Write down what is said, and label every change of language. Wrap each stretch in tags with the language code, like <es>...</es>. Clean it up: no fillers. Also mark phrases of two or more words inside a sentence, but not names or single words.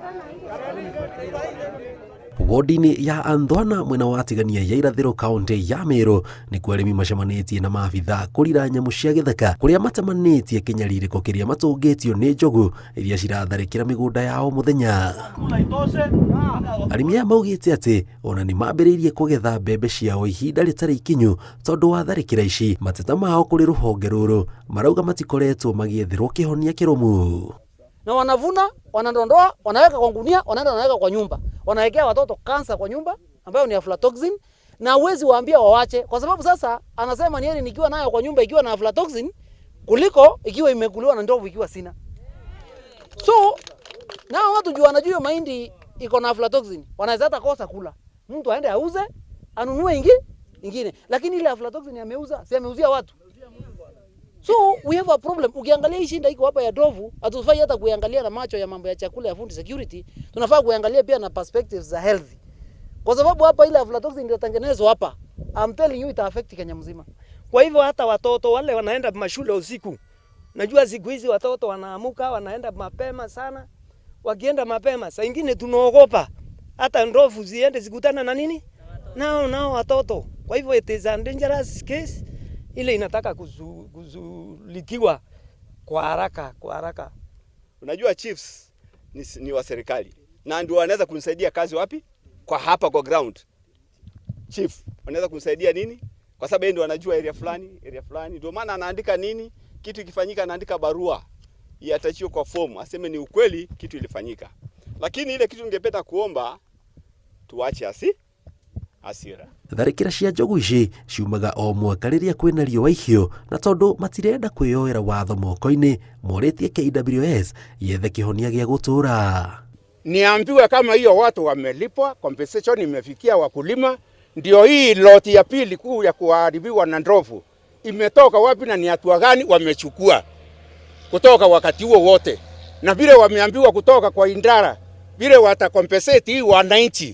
<ki>Wodini ya Andwana mwena wa atigania ya irathiro kaunti ya Meru ni kwarimi macemanitie na maabitha kurira nyamu cia githaka kuria matamanitie kinyaririko kiria matungitio ni njogu iria ciratharikira migunda yao muthenya. Arimi maugite ati ona ni mambiriirie kugetha mbembe ciao ihinda ritari ikinyu tondu wa tharikira ici. Mateta mao kuri ruhonge ruru marauga matikoretwo magiethirwo kihonia kirumu.</ki> <sw>Na wanavuna, wanadondoa, wanaweka kwa gunia, wanaenda wanaweka kwa nyumba. Wanawekea watoto kansa kwa nyumba ambayo ni aflatoxin, na uwezi waambia wawache kwa sababu sasa anasema ni yeye nikiwa nayo kwa nyumba ikiwa na aflatoxin kuliko ikiwa imekuliwa na ndovu ikiwa sina. So nao watu jua wanajua mahindi iko na aflatoxin, wanaweza hata kosa kula. Mtu aende auze, anunue ingine, lakini ile aflatoxin ameuza, si ameuzia watu.</sw> <en>So we have a problem.</en> <sw>Ukiangalia hii shinda iko hapa ya ndovu, hatufai hata kuangalia na macho ya mambo ya chakula ya</sw> <en>food security,</en> <sw>tunafaa kuangalia pia na perspectives za health. Kwa sababu hapa ile aflatoxin ndio tengenezwa hapa.</sw> <en>I'm telling you ita affect Kenya mzima.</en> <sw>Kwa hivyo hata watoto wale wanaenda mashule usiku. Najua siku hizi watoto wanaamuka, wanaenda mapema sana. Wakienda mapema, saa nyingine tunaogopa hata ndovu ziende zikutana na nini? Nao watoto. Kwa hivyo</sw> <en>it is a dangerous case.</en> <sw>Ile inataka kuzulikiwa kwa haraka. Unajua chiefs ni wa serikali na ndio wanaweza kunisaidia kazi wapi? Kwa hapa kwa ground. Chief wanaweza kunisaidia nini? Kwa sababu yeye ndio anajua area fulani. Ndio maana anaandika nini? Kitu ikifanyika anaandika barua. Iatachiwe kwa form, aseme ni ukweli kitu ilifanyika. Lakini ile kitu ningependa kuomba tuache asira.</sw> <ki>Tharikira cia njogu ici ciumaga o mwaka riria kwina riũa ihio na tondu matirenda kwĩyoera watho moko-ini moritie KWS yethe kihonia gia gutura.</ki> <sw>Niambiwe kama hiyo watu wamelipwa, compensation imefikia wakulima, ndio hii loti ya pili kuu ya kuharibiwa na ndovu imetoka wapi na ni hatua gani wamechukua kutoka wakati huo wote, na vile wameambiwa kutoka kwa Indara vile watakompensate hii wananchi.</sw>